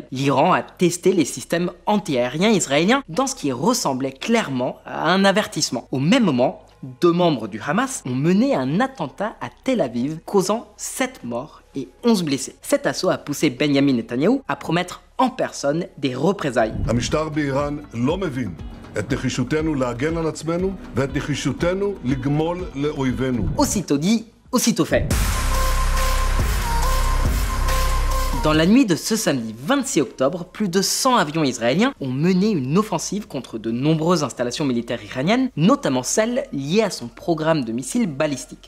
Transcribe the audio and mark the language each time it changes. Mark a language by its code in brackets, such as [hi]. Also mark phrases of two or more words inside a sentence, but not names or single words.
[fr] L'Iran a testé les systèmes anti-aériens israéliens dans ce qui ressemblait clairement à un avertissement. Au même moment, 2 membres du Hamas ont mené un attentat à Tel Aviv, causant 7 morts et 11 blessés. Cet assaut a poussé Benjamin Netanyahou à promettre en personne des représailles. [he] המשטר באיראן לא מבין את נחישותנו להגן על עצמנו ואת נחישותנו לגמול לאויבינו. [fr] Aussitôt dit, aussitôt fait. Dans la nuit de ce samedi 26 octobre, plus de 100 avions israéliens ont mené une offensive contre de nombreuses installations militaires iraniennes, notamment celles liées à son programme de missiles balistiques.